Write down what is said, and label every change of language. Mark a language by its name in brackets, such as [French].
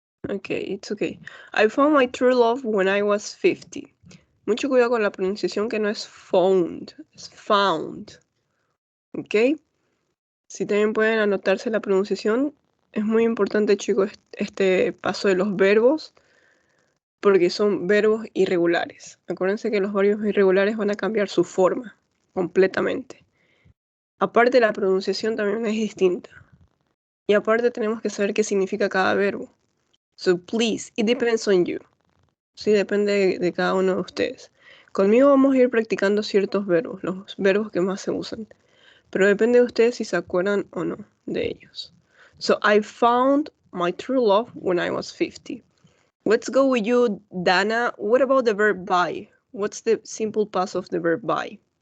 [English] Okay, it's okay. I found my true love when I was 50. [Spanish] Mucho cuidado con la pronunciación que no es found, es found. Ok. Si también pueden anotarse la pronunciación, es muy importante, chicos, este paso de los verbos, porque son verbos irregulares. Acuérdense que los verbos irregulares van a cambiar su forma completamente. Aparte, la pronunciación también es distinta. Y aparte tenemos que saber qué significa cada verbo. [English] So please, it depends on you. [Spanish] Sí, depende de cada uno de ustedes. Conmigo vamos a ir practicando ciertos verbos, los verbos que más se usan. Pero depende de ustedes si se acuerdan o no de ellos. [English] So I found my true love when I was 50. Let's go with you, Dana. What about the verb buy? What's the simple past of the verb buy?